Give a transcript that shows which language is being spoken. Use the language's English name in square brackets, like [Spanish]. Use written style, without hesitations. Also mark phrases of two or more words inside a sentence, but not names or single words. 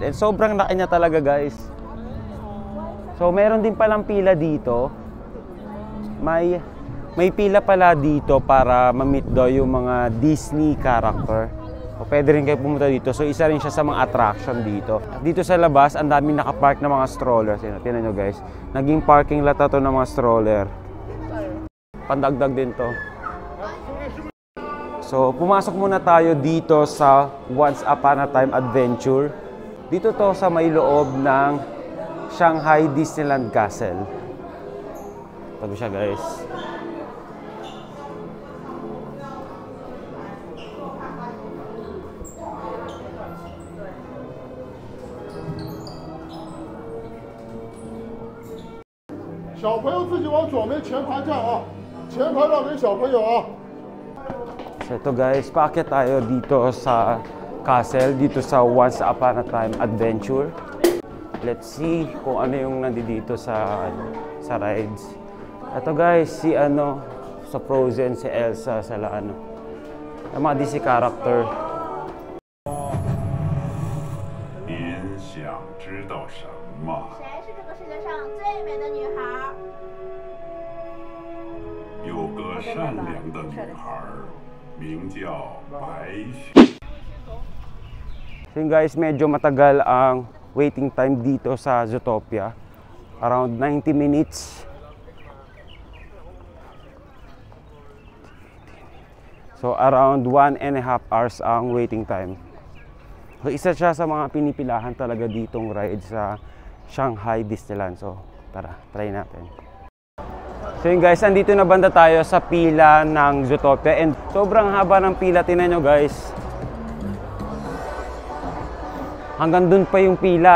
[Filipino] And sobrang laki niya talaga, guys. So meron din palang pila dito. May pila pala dito para ma-meet daw yung mga Disney character. O pwede rin kayo pumunta dito. So isa rin siya sa mga attraction dito. Dito sa labas, ang daming nakapark na mga strollers. Tingnan nyo, guys. Naging [English] parking lot [Filipino] to ng mga stroller. Pandagdag din to. So pumasok muna tayo dito sa Once Upon a Time Adventure. Dito to sa may loob ng Shanghai Disneyland Castle. Tago siya, guys. [Chinese] 小朋友自己往左边前排站啊，前排让给小朋友啊。 [Filipino] So ito, guys, paakyat tayo dito sa castle, dito sa Once Upon a Time Adventure. [English] Let's see [Filipino] kung ano yung nandito sa rides. Ito, guys, si sa Frozen, si Elsa, sa yung mga Disney character. [Chinese] 您想知道什么？谁是这个世界上最美的女孩？有个善良的女孩，名叫白雪。 [Filipino] So yun, guys, medyo matagal ang [English] waiting time [Filipino] dito sa Zootopia. Around 90 minutes. So around 1.5 hours ang [English] waiting time. [Filipino] So isa siya sa mga pinipilahan talaga ditong ride sa Shanghai Disneyland. So tara, try natin. So yun, guys, andito na banda tayo sa pila ng Zootopia. And sobrang haba ng pila, tingnan nyo, guys. Hanggang dun pa yung pila.